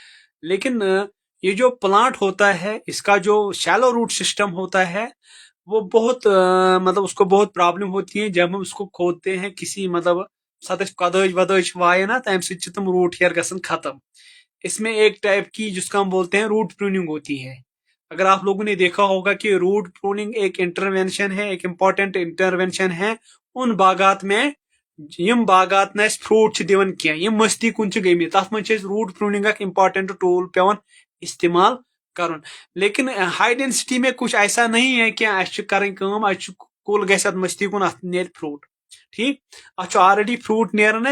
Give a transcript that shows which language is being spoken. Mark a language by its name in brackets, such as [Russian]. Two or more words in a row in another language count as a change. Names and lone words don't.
[Hindi] लेकिन ये जो प्लांट होता है इसका जो [English] shallow root system [Hindi] होता है वो बहुत मतलब उसको बहुत प्रॉब्लम होती है जब हम उसको खोदते हैं किसी मतलब सतह [Kashmiri] कदज वदज वाये ना, तम तुम [English] root hair [Kashmiri] गसन खत्म। [Hindi] इसमें एक टाइप की जिसका हम बोलते हैं [English] root pruning [Hindi] होती है। अगर आप लोगों ने देखा होगा कि [English] root pruning [Hindi] एक इंटरवेंशन है, एक [English] important intervention [Hindi] है उन बागात में [Kashmiri] यम बागात न फ्रूट दिवन कह, यम मस्ती कुन गई तथ मन [English] root pruning important tool [Kashmiri] पेवन इस्तेमाल कर। [Hindi] लेकिन [English] high density [Hindi] में कुछ ऐसा नहीं है कि [Kashmiri] कुल गस मस्ती कुन अत ने फ्रूट। [Hindi] ठीक। [Kashmiri] अत ऑलरेडी फ्रूट नेरन।